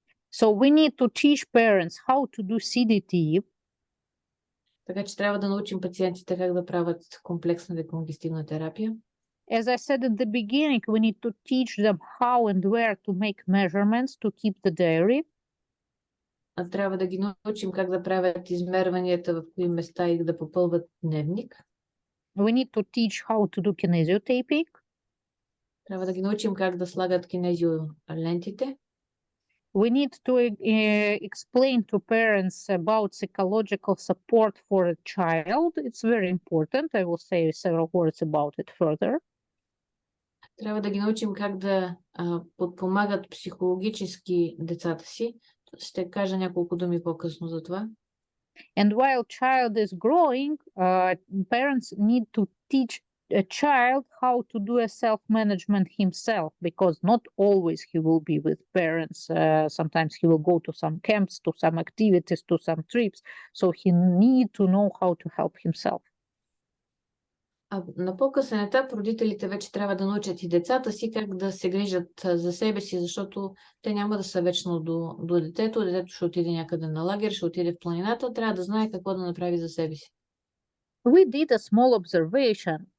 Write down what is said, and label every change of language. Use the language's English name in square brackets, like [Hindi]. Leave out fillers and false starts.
[English] So we need to teach parents how to do CDT. [Bulgarian] Така че трябва да научим пациентите как да правят комплексна деконгестивна терапия. [English] As I said at the beginning, we need to teach them how and where to make measurements to keep the diary. [Bulgarian] Трябва да ги научим как да правят измерванията, в кои места и да попълват дневник. [English] We need to teach how to do kinesiotaping. [Bulgarian] Трябва да ги научим как да слагат кинезиолентите. [English] We need to explain to parents about psychological support for a child. It's very important. I will say several words about it further. [Bulgarian] Трябва да ги научим как да подпомагат психологически децата си. Ще кажа няколко думи по-късно за това. [English] And while child is growing, parents need to teach a child how to do a self-management himself, because not always he will be with parents. Sometimes he will go to some camps, to some activities, to some trips. So he need to know how to help himself. [Bulgarian] А на по-късен етап родителите вече трябва да научат и децата си как да се грижат за себе си, защото те няма да са вечно до детето. Детето ще отиде някъде на лагер, ще отиде в планината, трябва да знае какво да направи за себе си. [English] We did a small observation.